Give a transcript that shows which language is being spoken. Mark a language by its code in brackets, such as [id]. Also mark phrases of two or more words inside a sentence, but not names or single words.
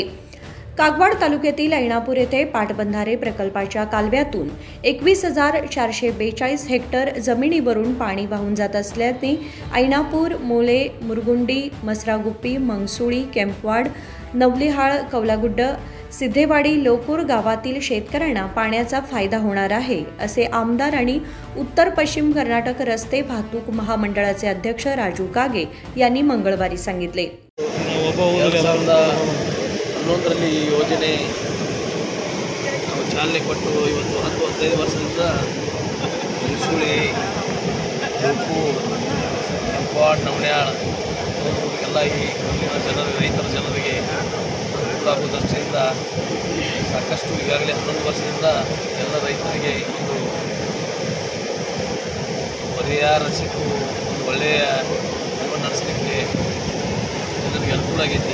[mr] कागवाड तालुक्यातील ऐनापूर येथे पाटबंधारे प्रकल्पाच्या कालव्यातून 21,442 हेक्टर जमिनीवरून पाणी वाहून जात असल्याने ऐनापूर, मोले, मुरगुंडी, मसरागुप्पी, मंगसुळी, केंपवाड, नवलिहाळ, कवलागुड्ड, सिद्धेवाडी, लोकूर गावातील शेतकऱ्यांना पाण्याचा फायदा होणार आहे असे आमदार आणि उत्तर पश्चिम कर्नाटक रस्ते वाहतूक महामंडळाचे अध्यक्ष राजू कागे यांनी मंगळवारी सांगितले. [kn] 2011ರಲ್ಲಿ ಈ ಯೋಜನೆ ನಾವು ಚಾಲನೆ ಕೊಟ್ಟು ಇವತ್ತು 10-15 ವರ್ಷದಿಂದ ಮಂಗಸೂಳಿ, ಲೋಕೂರ್, ಕೆಂಪವಾಡ, ನವಲ್ಯಾಳ ಎಲ್ಲ ಈ ಊರಿನ ರೈತರ ಜನರಿಗೆ ಅನುಕೂಲ ದೃಷ್ಟಿಯಿಂದ ಸಾಕಷ್ಟು ಈಗಾಗಲೇ 11 ವರ್ಷದಿಂದ ಎಲ್ಲ ರೈತರಿಗೆ ಒಂದು ಪರಿಹಾರ ಸಿಕ್ಕು ಒಂದು ಒಳ್ಳೆಯ ಜೀವನ ನಡೆಸಲಿಕ್ಕೆ ಜನರಿಗೆ ಅನುಕೂಲ ಆಗೈತಿ.